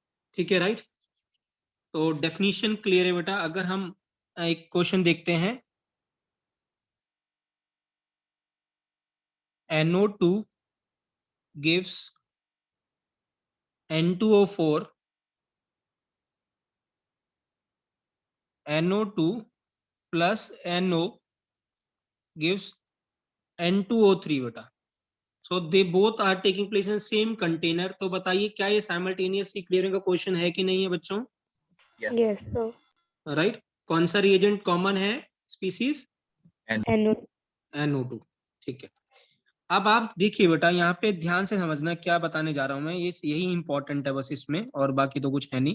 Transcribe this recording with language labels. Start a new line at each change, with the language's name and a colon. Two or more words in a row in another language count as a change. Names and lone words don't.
Hindi: ठीक है, राइट। तो
English: definition clear
Hindi: है बेटा। अगर हम एक क्वेश्चन देखते हैं,
English: NO2 gives N2O4, NO2 plus NO gives N2O3 बेटा। So they both are taking place in same container.
Hindi: तो बताइए क्या ये
English: simultaneously clearing
Hindi: का क्वेश्चन है कि नहीं है बच्चों?
English: Yes sir.
Hindi: राइट। कौन सा
English: reagent common
Hindi: है स्पीसीज? NO2। ठीक है। अब आप देखिए बेटा, यहाँ पे ध्यान से समझना क्या बताने जा रहा हूं मैं, ये यही इंपॉर्टेंट है बस इसमें, और बाकी तो कुछ है नहीं।